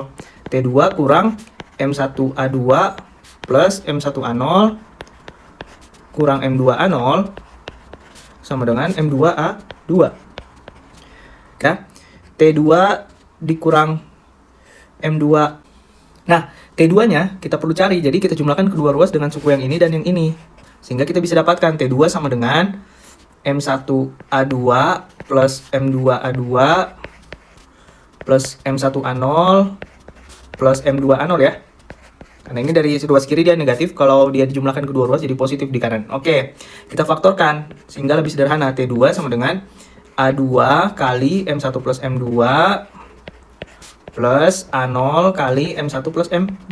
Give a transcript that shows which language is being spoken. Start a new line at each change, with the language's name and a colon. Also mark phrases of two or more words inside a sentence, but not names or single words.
Indonesian: T2 kurang M1 A2 plus M1 A0 kurang M2 A0 sama dengan M2 A2. Oke, T2 dikurang M2. Nah, T2-nya kita perlu cari. Jadi kita jumlahkan kedua ruas dengan suku yang ini dan yang ini. Sehingga kita bisa dapatkan T2 sama dengan M1A2 plus M2A2 plus M1A0 plus M2A0 ya. Karena ini dari ruas kiri dia negatif, kalau dia dijumlahkan kedua ruas jadi positif di kanan. Oke, kita faktorkan sehingga lebih sederhana. T2 sama dengan A2 kali M1 plus M2 plus A0 kali M1 plus M2.